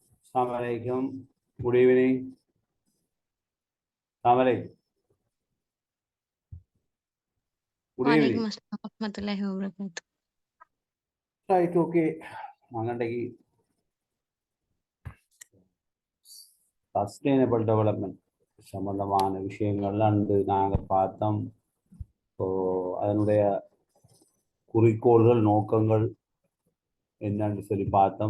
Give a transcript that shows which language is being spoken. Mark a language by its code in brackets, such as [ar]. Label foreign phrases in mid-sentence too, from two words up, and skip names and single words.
[ar] السلام عليكم. [en] Good evening. [ar] السلام عليكم. [en] Good evening. [ar] وعليكم السلام ورحمة الله وبركاته. [en] Right, okay. [ta] நாங்கள்டகி [en] sustainable development [ta] சம்பந்தமான விஷயங்கள்லாம் நாங்கள் பார்த்தோம். ஸோ அதனுடைய குறிக்கோள்கள் நோக்கங்கள் என்னன்னு சொல்லி பார்த்தோம்.